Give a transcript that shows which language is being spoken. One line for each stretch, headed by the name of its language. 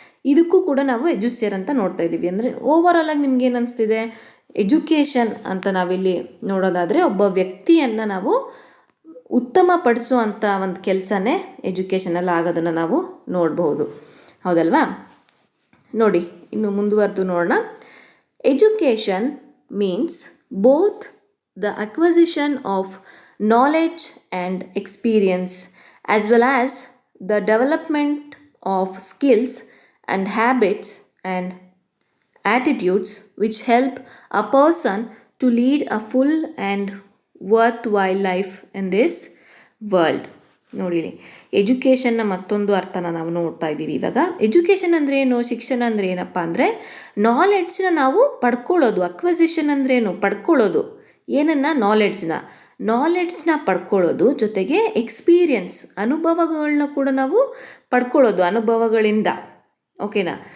Kannada: ಇದಕ್ಕೂ ಕೂಡ ನಾವು ಎಜುಸೇರ್ ಅಂತ ನೋಡ್ತಾ ಇದ್ದೀವಿ. ಅಂದರೆ ಓವರಾಲ್ ಆಗಿ ನಿಮ್ಗೆ ಏನು ಅನಿಸ್ತಿದೆ, ಎಜುಕೇಷನ್ ಅಂತ ನಾವಿಲ್ಲಿ ನೋಡೋದಾದರೆ ಒಬ್ಬ ವ್ಯಕ್ತಿಯನ್ನು ನಾವು ಉತ್ತಮಪಡಿಸುವಂಥ ಒಂದು ಕೆಲಸನೇ ಎಜುಕೇಷನಲ್ಲಿ ಆಗೋದನ್ನು ನಾವು ನೋಡ್ಬೋದು, ಹೌದಲ್ವಾ. ನೋಡಿ ಇನ್ನು ಮುಂದುವರೆದು ನೋಡೋಣ.
English: Education means both the acquisition of knowledge and experience as well as the development of skills and habits and attitudes which help a person to lead a full and worthwhile life in this world.
Kannada: ನೋಡಿ, ಎಜುಕೇಷನ್ನ ಮತ್ತೊಂದು ಅರ್ಥನ ನಾವು ನೋಡ್ತಾ ಇದ್ದೀವಿ ಇವಾಗ. Education ಅಂದರೆ ಏನು, ಶಿಕ್ಷಣ ಅಂದರೆ ಏನಪ್ಪ ಅಂದರೆ ನಾಲೆಡ್ಜ್ನ ನಾವು ಪಡ್ಕೊಳ್ಳೋದು. ಅಕ್ವಸಿಷನ್ ಅಂದರೆ ಏನು, ಪಡ್ಕೊಳ್ಳೋದು. ಏನನ್ನು, ನಾಲೆಡ್ಜ್ನ ಪಡ್ಕೊಳ್ಳೋದು, ಜೊತೆಗೆ ಎಕ್ಸ್ಪೀರಿಯನ್ಸ್, ಅನುಭವಗಳನ್ನ ಕೂಡ ನಾವು ಪಡ್ಕೊಳ್ಳೋದು, ಅನುಭವಗಳಿಂದ, ಓಕೆನಾ.